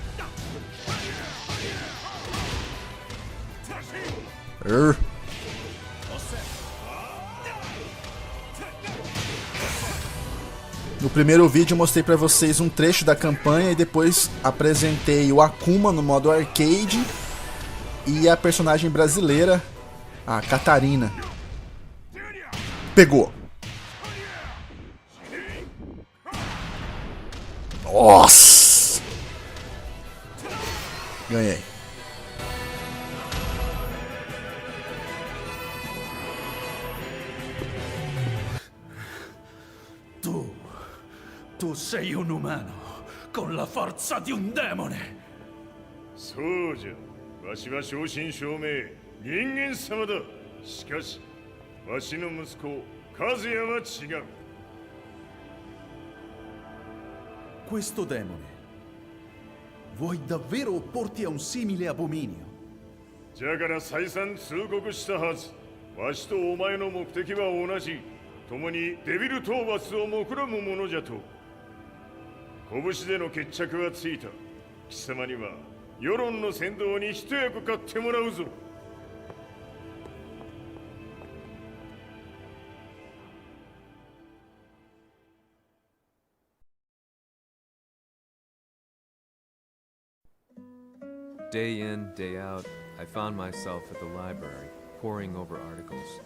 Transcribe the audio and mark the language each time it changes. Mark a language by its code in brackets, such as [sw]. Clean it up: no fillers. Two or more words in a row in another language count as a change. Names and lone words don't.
[pt] No primeiro vídeo eu mostrei pra vocês um trecho da campanha e depois apresentei o Akuma no modo arcade e a personagem brasileira, a Catarina. Pegou. Nossa! Ganhei. [it] Tu sei un umano, con la forza di un demone. [ja] そうじゃ。わしは正真正銘人間様だ。しかしわしの息子和也は違う。 [it] Questo demone, vuoi davvero opporti a un simile abominio? [ja] じゃから再三通告したはず。わしとお前の目的は同じ。共にデビル討伐を目論むものじゃと。拳での決着はついた。貴様には世論の先導に一役買ってもらうぞ。 [en] Day in, day out, I found myself at the library, poring over articles.